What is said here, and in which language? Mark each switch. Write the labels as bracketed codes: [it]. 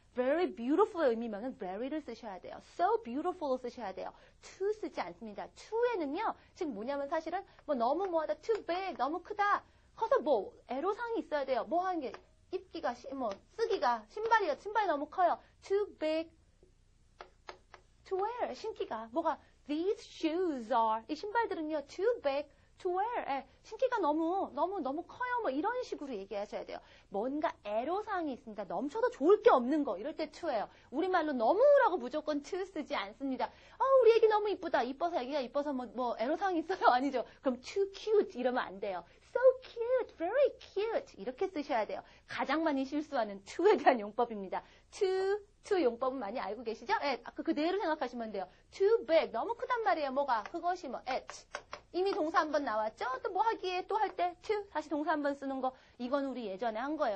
[ko] very beautiful의 의미면은 very를 쓰셔야 돼요. so beautiful을 쓰셔야 돼요. to 쓰지 않습니다. to에는요, 즉 뭐냐면 사실은 뭐 너무 뭐하다, too big, 너무 크다. 커서 뭐 애로사항이 있어야 돼요. 뭐 하는 게 입기가 쓰기가 신발이 너무 커요. [en] too big to wear. [ko] 신기가 뭐가 [en] these shoes are [ko] 이 신발들은요 [en] too big to wear. [ko] 신기가 너무 커요. 뭐 이런 식으로 얘기하셔야 돼요. 뭔가 애로사항이 있습니다. 넘쳐도 좋을 게 없는 거 이럴 때 to예요. 우리말로 너무라고 무조건 to 쓰지 않습니다. 우리 애기 너무 이쁘다. 이뻐서 애기가 이뻐서 뭐 애로사항이 있어요. 아니죠. 그럼 too cute 이러면 안 돼요. [en] so cute, very cute [ko] 이렇게 쓰셔야 돼요. 가장 많이 실수하는 to에 대한 용법입니다. to 용법은 많이 알고 계시죠? 아까 그대로 생각하시면 돼요. too big 너무 크단 말이에요. 뭐가 그것이 it 이미 동사 한 번 나왔죠? 또 뭐 하기에 또 할 때 to 다시 동사 한 번 쓰는 거 이건 우리 예전에 한 거예요.